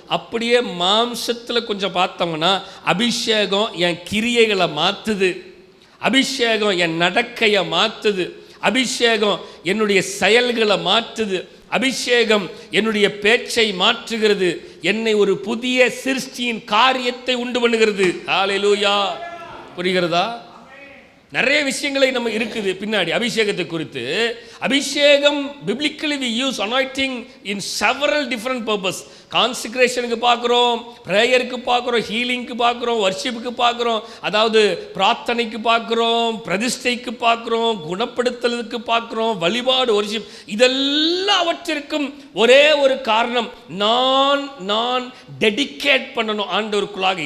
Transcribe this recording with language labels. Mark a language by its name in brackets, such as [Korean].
[Tamil] அப்படியே மாம்சத்தில் கொஞ்சம் பார்த்தோம்னா அபிஷேகம் என் கிரியைகளை மாற்றுது, அபிஷேகம் என் நடக்கையை மாற்றுது, அபிஷேகம் என்னுடைய செயல்களை மாற்றுது, அபிஷேகம் என்னுடைய பேச்சை மாற்றுகிறது, என்னை ஒரு புதிய சிருஷ்டியின் காரியத்தை உண்டு பண்ணுகிறது. ஹல்லேலூயா. புரிகிறதா? நிறைய விஷயங்களை நம்ம இருக்குது பின்னாடி அபிஷேகத்தை குறித்து. அபிஷேகம் [English] biblically we use anointing in several different purpose. [Tamil] கான்சிக்ரேஷனுக்கு பார்க்குறோம், ப்ரேயருக்கு பார்க்குறோம், ஹீலிங்க்கு பார்க்குறோம், வர்ஷிப்புக்கு பார்க்குறோம், அதாவது பிரார்த்தனைக்கு பார்க்குறோம், பிரதிஷ்டைக்கு பார்க்குறோம், குணப்படுத்தலுக்கு பார்க்குறோம், வழிபாடு, வர்ஷிப், இதெல்லாவற்றிற்கும் ஒரே ஒரு காரணம், நான் டெடிகேட் பண்ணணும் ஆண்டவருக்குள்ளாக.